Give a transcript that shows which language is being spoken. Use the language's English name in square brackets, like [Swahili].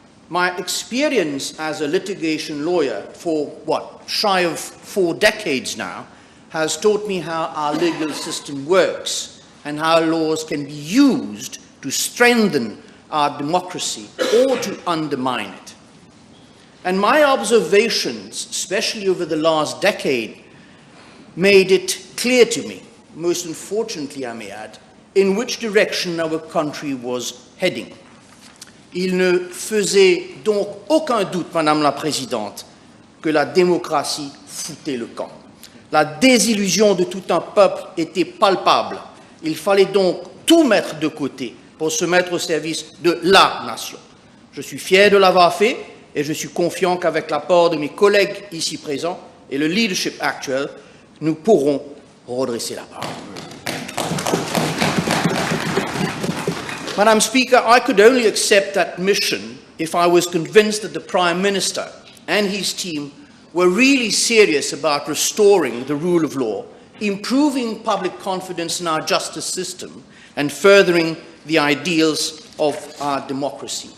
[English] My experience as a litigation lawyer for, shy of 4 decades now, has taught me how our legal system works and how laws can be used to strengthen our democracy or to undermine it. And my observations, especially over the last decade, made it clear to me, most unfortunately I may add, in which direction our country was heading. [French] Il ne faisait donc aucun doute, Madame la Présidente, que la démocratie foutait le camp. La désillusion de tout un peuple était palpable. Il fallait donc tout mettre de côté pour se mettre au service de la nation. Je suis fier de l'avoir fait et je suis confiant qu'avec l'apport de mes collègues ici présents et le leadership actuel, nous pourrons redresser la barre. [English] Madam Speaker, I could only accept that mission if I was convinced that the Prime Minister and his team were really serious about restoring the rule of law, improving public confidence in our justice system, and furthering the ideals of our democracy.